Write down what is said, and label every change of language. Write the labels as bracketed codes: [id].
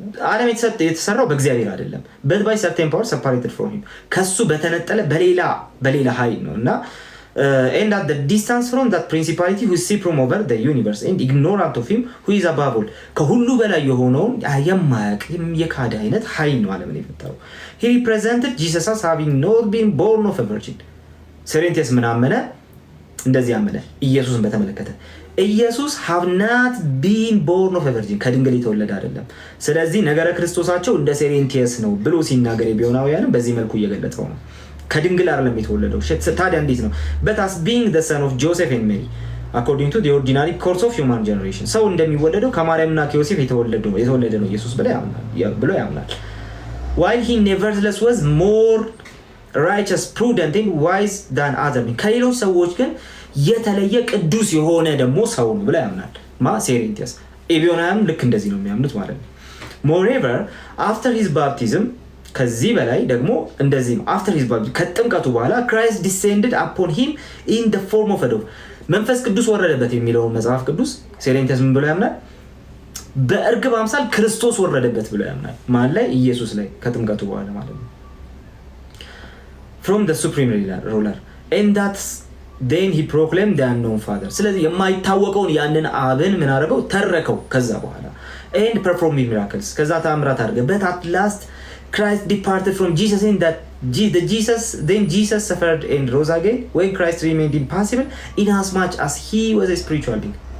[am] ዓለም የተሰራው በእግዚአብሔር አይደለም [en] but by certain power separated from him [am] ከሱ በተነጠለ በሌላ ኃይል ነው እና [en] and at the distance from that principality who is supreme over the universe and ignorant of him who is above all [am] ከሁሉ በላይ የሆነውን የማያውቅ የካደ አይነት ኃይል ነው ዓለምን የፈጠረው። [en] he represented Jesus as having not been born of a virgin። [am] ሴሬንቴስ ምን አመነ? እንደዚህ አመነ ኢየሱስን በተመለከተ ኢየሱስ [en] have not been born of a virgin [am] ከድንግል የተወለደ አይደለም። ስለዚህ ነገረ ክርስቶሳቸው እንደ ሴሬንቴስ ነው ብሎ ሲናገር ኤቢዮናውያንም በዚህ መልኩ እየገለጸው ነው። ከድንግል አይደለም የተወለደው። ታዲያ እንዴት ነው? [en] but as being the son of Joseph and Mary according to the ordinary course of human generation [am] ሰው እንደሚወለደው ከማርያምና ከዮሴፍ የተወለደ ነው ኢየሱስ ብሎ ያምናል። [en] while he nevertheless was more righteous, prudent and wise than other men [am] ከሌሎች ሰዎች ግን የተለየ ቅዱስ የሆነ ደግሞ ሰው ነው ብለ ያምናል። ሴሬንቴስ ኤቢዮናውያን ልክ እንደዚህ ነው የሚያምኑት ማለት ነው። [en] moreover after his baptism [am] ከዚህ በላይ ደግሞ እንደዚህ ነው [en] after his baptism [am] ከጥምቀቱ በኋላ [en] Christ descended upon him in the form of a dove [am] መንፈስ ቅዱስ ወረደበት የሚለው መጽሐፍ ቅዱስ ሴሬንቴስ ምን ብሎ ያምናል? በእርግብ አምሳል ክርስቶስ ወረደበት ብሎ ያምናል። ማለት ላይ ኢየሱስ ላይ ከጥምቀቱ በኋላ ማለት ነው። [en] from the supreme ruler and that then he proclaimed the unknown father [am] ስለዚህ የማይታወቀውን ያንን አብን ምን አደረገው ተረከው ከዛ በኋላ [en] and performed miracles [am] ከዛ ተአምራት አደረገ [en] but at last Christ departed from Jesus in that then Jesus suffered and rose again when Christ remained impassible in as much as he was a spiritual being